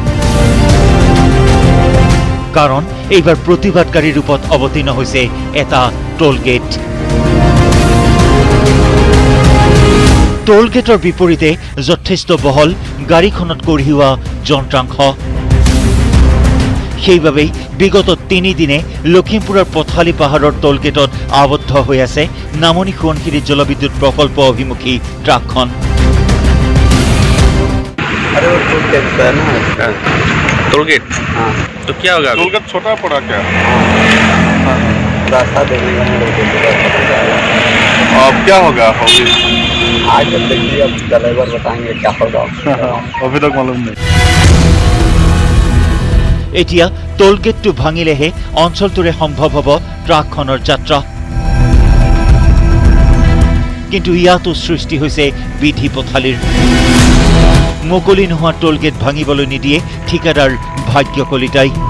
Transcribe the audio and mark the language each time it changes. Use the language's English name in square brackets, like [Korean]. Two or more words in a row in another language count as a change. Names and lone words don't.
[Assamese] কাৰণ এইবাৰ প্ৰতিবাদকাৰীৰ ৰূপত অৱতীৰ্ণ হৈছে এটা টোলগেটৰ বিপৰীতে যথেষ্ট বহল গাড়ীখনত কঢ়িওৱা যন্ত্ৰাংশ সেইবাবেই বিগত 3 দিনে লখিমপুৰৰ পথালি পাহাৰৰ টোলগেটত আবদ্ধ হৈ আছে নামনি সোৱণশিৰি জলবিদ্যুৎ প্ৰকল্প অভিমুখী ট্ৰাকখন [Hindi] अरे वो टोलगेट है ना टोलगेट हाँ तो क्या होगा टोलगेट छोटा पड़ा क्या रास्ता देखने का अब क्या होगा अभी आज जब देखिए अब ड्राइवर बताएंगे क्या होगा अभी तक मालूम नहीं [Assamese] এতিয়া টোলগেটটো ভাঙিলেহে অঞ্চলটোৰে সম্ভৱ হ'ব ট্ৰাকখনৰ যাত্ৰা কিন্তু ইয়াতো সৃষ্টি হৈছে বিধি পথালিৰ মুকলি নোহোৱা টোলগেট ভাঙিবলৈ নিদিয়ে ঠিকাদাৰ ভাগ্য কলিতাই